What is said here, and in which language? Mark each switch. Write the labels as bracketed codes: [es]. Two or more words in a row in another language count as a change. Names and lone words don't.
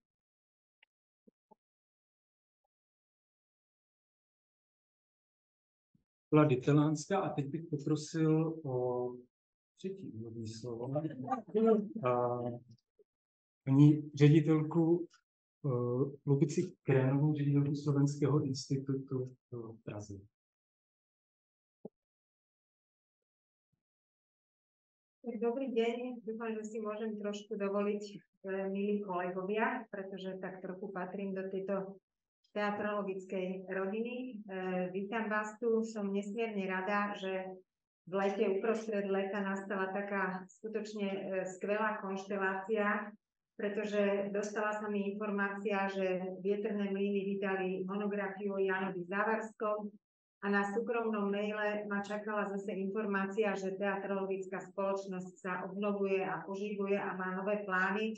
[cs] Byla Lánská a teď bych poprosil o třetí úvodní slovo. Paní ředitelku Lubici Krénovou, ředitelku Slovenského institutu v Praze. [sk] Dobrý deň, dúfam, že si môžem trošku dovoliť, milí kolegovia, pretože tak trochu patrím do tejto teatrologickej rodiny. Vítam vás tu, som nesmierne rada, že v lete, uprostred leta nastala taká skutočne skvelá konštelácia, pretože dostala sa mi informácia, že Vietrné mlyny vydali monografiu o Jánovi Závarskom a na súkromnom maile ma čakala zase informácia, že teatrologická spoločnosť sa obnovuje a oživuje a má nové plány.